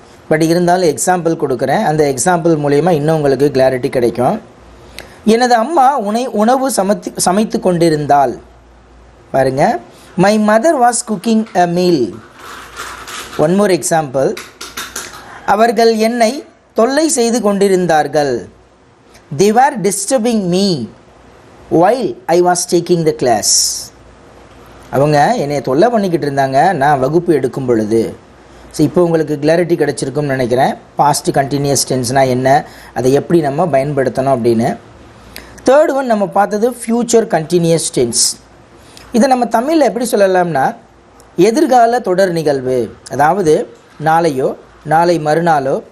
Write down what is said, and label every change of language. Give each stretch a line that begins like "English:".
Tamil: But இருந்தாலும் example கொடுக்குறேன். அந்த எக்ஸாம்பிள் மூலயமா இன்னும் உங்களுக்கு கிளாரிட்டி கிடைக்கும். எனது அம்மா உணவு சமைத்து கொண்டிருந்தால். பாருங்கள்,
English: My mother was cooking a meal. One more example.
Tamil: அவர்கள் என்னை தொல்லை செய்து கொண்டிருந்தார்கள்.
English: they were disturbing me while I was taking the class.
Tamil: அவங்க என்னை தொல்லை பண்ணிக்கிட்டு இருந்தாங்க நான் வகுப்பு எடுக்கும் பொழுது. ஸோ இப்போ உங்களுக்கு கிளாரிட்டி கிடச்சிருக்கும்னு நினைக்கிறேன். பாஸ்ட் கண்டினியூஸ் டென்ஸ்னால் என்ன, அதை எப்படி நம்ம பயன்படுத்தணும் அப்படின்னு. தேர்ட் ஒன் நம்ம பார்த்தது ஃப்யூச்சர் கண்டினியூஸ் டென்ஸ். இதை நம்ம தமிழில் எப்படி சொல்லலாம்னா எதிர்கால தொடர் நிகழ்வு. அதாவது நாளையோ நாளை மறுநாளோ